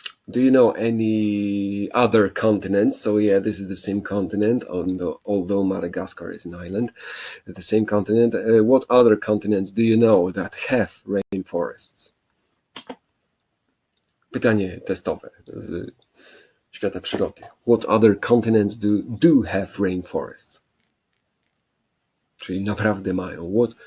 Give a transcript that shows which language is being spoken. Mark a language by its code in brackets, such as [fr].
[en] Do you know any other continents? So yeah, this is the same continent, although Madagascar is an island. The same continent. What other continents do you know that have rainforests? [pl] Pytanie testowe z świata przyrody. [en] What other continents do have rainforests? [pl] Czyli naprawdę mają.